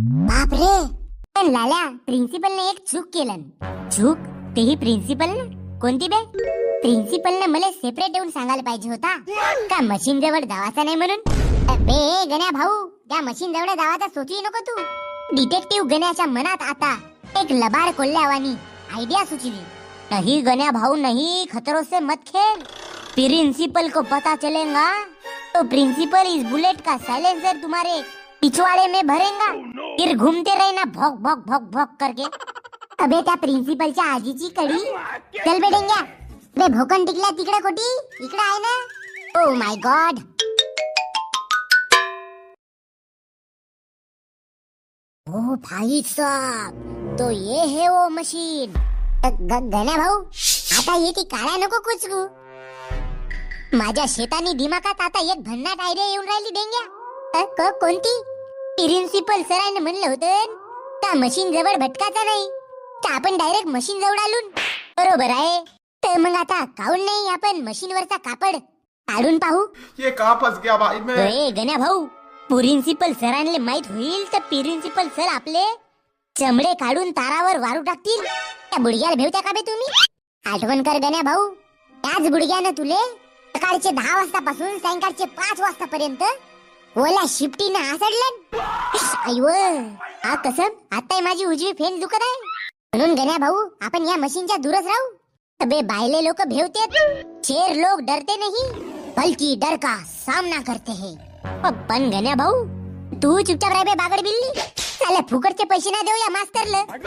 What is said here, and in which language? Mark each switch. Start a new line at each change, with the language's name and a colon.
Marathi: बाप रे, पण लाल्या, प्रिन्सिपलने एक चूक केलं। चूक? तेही प्रिन्सिपलनं? कोणती बे? प्रिन्सिपलनं मला सेपरेट येऊन सांगायला पाहिजे होता का मशीन जवळ जावाचा नाही म्हणून। बे गण्या भाऊ, त्या मशीन जवळ जावाचा सोचू नको तू। डिटेक्टिव्ह गण्याच्या मनात आता एक लबाड कोल्ह्यावानी आइडिया सुचली।
Hindi: नहीं गण्या भाऊ नहीं, खतरों से मत खेल। प्रिंसिपल को पता चलेगा तो प्रिंसिपल इस बुलेट का साइलेंसर तुम्हारे पिछवाड़े में भरेगा, फिर घूमते रहना भौक भौक भौक भौक करके।
Marathi: अबे त्या प्रिन्सिपलच्या आजीची कडी, चल बेडेंग्या। बे भोकन टिकल्या तिकडे कोटी, इकडे आहे ना?
English: Oh my God.
Hindi: ओ भाई साहब, तो ये है वो मशीन।
Marathi: गण्या भाऊ, आता ये ती काळ्या नको कुचकू। माझ्या शेतानी दिमागात आता एक भन्नाट आयडिया येऊन राहिली डेंग्या। कोणती? प्रिन्सिपल सरांनी म्हणलं होतं त्या मशीन जवळ भटकायचा नाही, तर आपण डायरेक्ट मशीन जवळ आलून। बरोबर आहे, तर मग आता काऊन नाही आपण मशीनवरचा कापड काढून पाहू?
Hindi: ये कहाँ फंस गया भाई मैं?
Marathi: गण्या भाऊ, प्रिन्सिपल सरांना माहित होईल तर प्रिन्सिपल सर आपले चमडे काढून तारावर वारू टाकतील। त्या बुडग्याला भेवत्या का बे तुम्ही? आठवण कर गण्या भाऊ, त्याच बुडग्यानं तुले सकाळचे 10 वाजतापासून सायंकाळचे 5 वाजतापर्यंत ओला शिफ्टीनं आसडलं। अय्यो, हा कसं आता माझी उजवी फेन दुखत आहे। म्हणून गण्या भाऊ, आपण या मशीनच्या दूरच राहू। अबे बायले लोक भेवतेत,
Hindi: शेर लोग डरते नहीं बल्कि डर का सामना करते हैं।
Marathi: पण गण्या भाऊ, तू चुपचाप राह बे बागड बिल्ली। साला फुकटचे पैसे ना देऊ या मास्तरला।